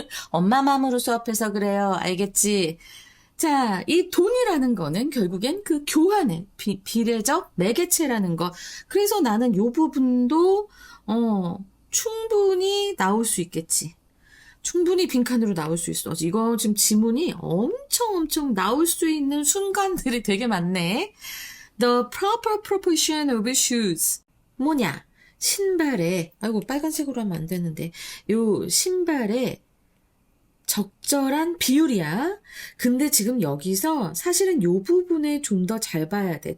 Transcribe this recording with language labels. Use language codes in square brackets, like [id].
[ko] 엄마 마음으로 수업해서 그래요. 알겠지? 자, 이 돈이라는 거는 결국엔 그 교환의 비례적 매개체라는 거. 그래서 나는 요 부분도 충분히 나올 수 있겠지. 충분히 빈칸으로 나올 수 있어. 이거 지금 지문이 엄청 나올 수 있는 순간들이 되게 많네. [en] The proper proportion of shoes. [ko] 뭐냐? 신발에, 아이고, 빨간색으로 하면 안 되는데, 요 신발에 적절한 비율이야. 근데 지금 여기서 사실은 요 부분에 좀 더 잘 봐야 돼.